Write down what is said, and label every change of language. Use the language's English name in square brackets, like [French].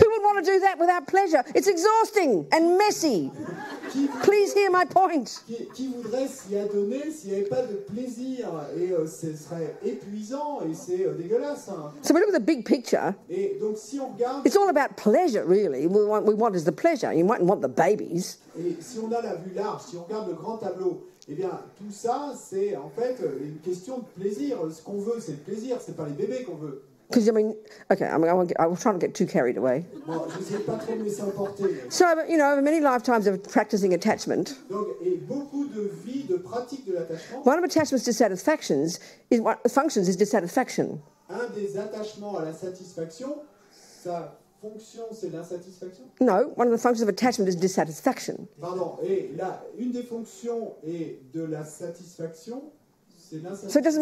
[English] Who would want to do that without pleasure? It's exhausting and messy. Please hear my point. [French] qui voudrait s'y adonner s'il n'y avait pas de plaisir, et ce serait épuisant et c'est dégueulasse, hein. [English] So we look at the big picture. [French] Et donc si on regarde, [English] It's all about pleasure, really. We want is the pleasure. You mightn't want the babies. [French] et si on a la vue large, si on regarde le grand tableau, eh bien tout ça c'est en fait une question de plaisir. Ce qu'on veut c'est le plaisir, c'est pas les bébés qu'on veut. [English] Because, I mean, okay, I was trying to get too carried away. [French] Bon, je sais pas trop me laisser emporter. Mais... [English] So, you know, over many lifetimes of practicing attachment, [French] Donc, et beaucoup de vie, de pratique de l'attachement. [English] one of attachment's dissatisfactions is what functions is dissatisfaction. [French] Un des attachements à la satisfaction, sa fonction c'est l'insatisfaction. [English] No, one of the functions of attachment is dissatisfaction. [French] Pardon, et là, une des fonctions est de la satisfaction, c'est l'insatisfaction.